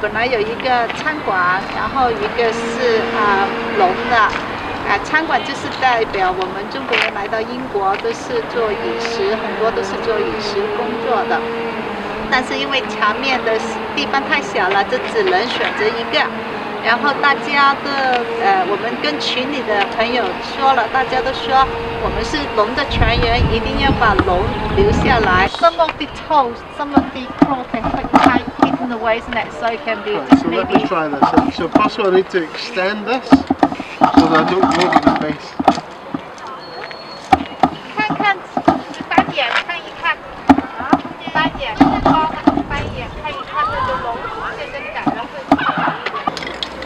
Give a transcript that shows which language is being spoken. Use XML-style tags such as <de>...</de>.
<zh>有一个餐馆，然后一个是龙的，餐馆就是代表我们中国人来到英国都是做饮食，很多都是做饮食工作的。但是因为墙面的地方太小了，这只能选择一个。然后大家的我们跟群里的朋友说了，大家都说我们是龙的传人，一定要把龙留下来。</zh> <en>Some of the toes, some of the claws are quite tight, hidden away, isn't it? So it can be right, so let me try this. So first of all, I need to extend this so that I don't go over the face.</en> <zh>看看单眼看一看，单眼包单眼看一看那个龙现在感觉会。</zh>